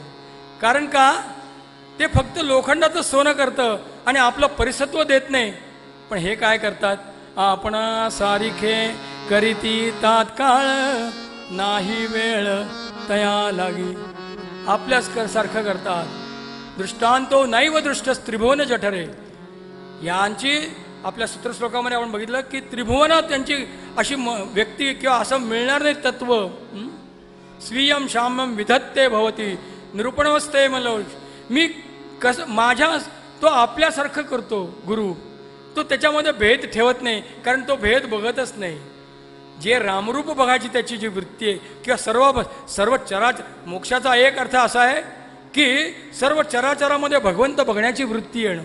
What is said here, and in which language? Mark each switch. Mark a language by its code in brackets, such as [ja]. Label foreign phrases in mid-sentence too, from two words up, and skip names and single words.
[mr] कारण का, ते फक्त लोखंडाचं सोनं करतं आणि आपलं परिसत्व देत नाही. पण हे काय करतात, आपणा सारिखे करीती तात्काळ, नाही वेळ तया लागी. आपल्याच सारखं करतात. [sa] दृष्टांतो नैव दृष्ट त्रिभुवन जठरे. [mr] यांची आपल्या सूत्रश्लोकामध्ये आपण बघितलं की त्रिभुवनात त्यांची अशी व्यक्ती किंवा असं मिळणार नाही तत्व. [sa] स्वीयम शाम्यम विधत्ते भवती निरूपणवस्ते [mr] मला मी कसं माझ्या तो आपल्यासारखं करतो गुरु. तो त्याच्यामध्ये भेद ठेवत नाही कारण तो भेद बघतच नाही. जे रामरूप बघायची त्याची जी वृत्ती आहे किंवा सर्व चराचर मोक्षाचा एक अर्थ असा आहे की सर्व चराचरामध्ये भगवंत बघण्याची वृत्ती येणं.